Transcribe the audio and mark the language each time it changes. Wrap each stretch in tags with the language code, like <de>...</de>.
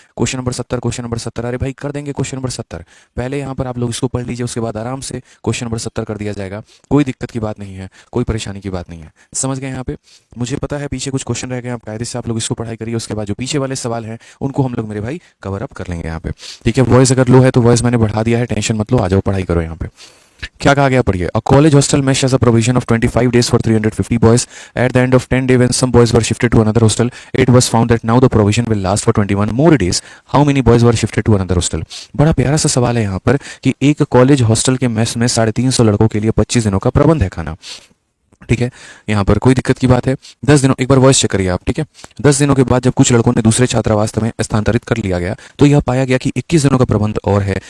<hi>Question number 70, question number 70, अरे भाई कर देंगे क्वेश्चन नंबर 70। पहले यहाँ पर आप लोग इसको पढ़ लीजिए, उसके बाद आराम से क्वेश्चन नंबर 70 कर दिया जाएगा। कोई दिक्कत की बात नहीं है, कोई परेशानी की बात नहीं है। समझ गए यहाँ पे? मुझे पता है पीछे कुछ क्वेश्चन रह गए, आप कायदे से आप लोग इसको पढ़ाई करिए, उसके बाद जो पीछे वाले सवाल हैं उनको हम लोग मेरे भाई कवर अप कर लेंगे यहाँ पे। ठीक है, वॉइस अगर लो है तो वॉइस मैंने बढ़ा दिया है, टेंशन मत लो, आ जाओ पढ़ाई करो यहाँ पे। क्या कहा गया पढ़िए। अ college hostel</hi> <en>mesh has a provision of 25 days for 350 boys. At the end of 10 days, when some boys were shifted to another hostel, it was found that now the provision will last for 21 more days. How many boys were shifted to another hostel?</en> <hi>बड़ा प्यारा सा सवाल है यहाँ पर कि एक college hostel के मेस में 350 लड़कों के लिए 25 दिनों का प्रबंध है खाना। ठीक है, यहाँ पर कोई दिक्कत की बात है? 10 दिनों, एक बार वॉइस चेक करिए आप। ठीक है, 10 दिनों के बाद जब कुछ लड़कों ने दूसरे छात्रावास में स्थानांतरित कर लिया गया तो यह पाया गया कि 21 दिनों का प्रबंध और है।</hi>